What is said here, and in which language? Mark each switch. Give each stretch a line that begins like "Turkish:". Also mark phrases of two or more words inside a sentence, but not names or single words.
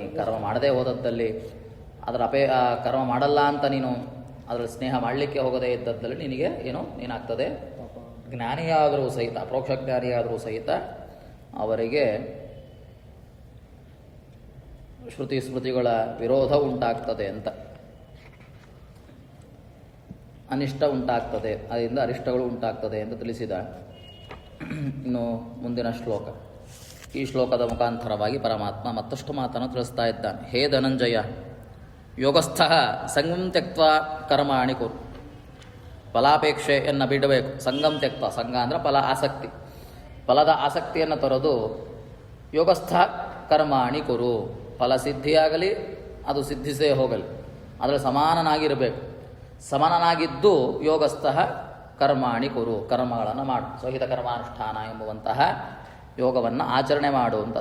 Kannada: ಕರ್ಮ ಮಾಡದೇ ಹೋದದ್ದಲ್ಲಿ, ಅದರ ಕರ್ಮ ಮಾಡಲ್ಲ ಅಂತ ನೀನು ಅದರಲ್ಲಿ ಸ್ನೇಹ ಮಾಡಲಿಕ್ಕೆ ಹೋಗದೇ ಇದ್ದದ್ದಲ್ಲಿ ನಿನಗೆ ಏನಾಗ್ತದೆ, ಜ್ಞಾನಿಯಾದರೂ ಸಹಿತ, ಅಪರೋಕ್ಷ ಜ್ಞಾನಿಯಾದರೂ ಸಹಿತ ಅವರಿಗೆ ಶ್ರುತಿ ಸ್ಮೃತಿಗಳ ವಿರೋಧ ಉಂಟಾಗ್ತದೆ ಅಂತ, ಅನಿಷ್ಟ ಉಂಟಾಗ್ತದೆ, ಅದರಿಂದ ಅರಿಷ್ಟಗಳು ಉಂಟಾಗ್ತದೆ ಎಂದು ತಿಳಿಸಿದ. ಇನ್ನು ಮುಂದಿನ ಶ್ಲೋಕ. ಈ ಶ್ಲೋಕದ ಮುಖಾಂತರವಾಗಿ ಪರಮಾತ್ಮ ಮತ್ತಷ್ಟು ಮಾತನ್ನು ತಿಳಿಸ್ತಾ ಇದ್ದಾನೆ.
Sanskrit: ಹೇ ಧನಂಜಯ, ಯೋಗಸ್ಥಃ ಸಂಗಂ ತ್ಯಕ್ತ್ವಾ ಕರ್ಮಾಣಿ ಕುರು.
Kannada: ಫಲಾಪೇಕ್ಷೆಯನ್ನು ಬಿಡಬೇಕು.
Sanskrit: ಸಂಗಂ ತ್ಯಕ್ತ್ವ,
Kannada: ಸಂಘ ಅಂದರೆ ಫಲ ಆಸಕ್ತಿ, ಫಲದ ಆಸಕ್ತಿಯನ್ನು ತೊರೆದು
Sanskrit: ಯೋಗಸ್ಥ ಕರ್ಮಾಣಿ ಕುರು.
Kannada: ಫಲ ಸಿದ್ಧಿಯಾಗಲಿ ಅದು ಸಿದ್ಧಿಸೇ ಹೋಗಲಿ, ಅದರಲ್ಲಿ ಸಮಾನನಾಗಿರಬೇಕು. ಸಮಾನನಾಗಿದ್ದು
Sanskrit: ಯೋಗಸ್ಥಃ ಕರ್ಮಾಣಿ ಕುರು,
Kannada: ಕರ್ಮಗಳನ್ನು ಮಾಡು, ಸ್ವಹಿತ ಕರ್ಮಾನುಷ್ಠಾನ ಎಂಬುವಂತಹ ಯೋಗವನ್ನು ಆಚರಣೆ ಮಾಡು ಅಂತ.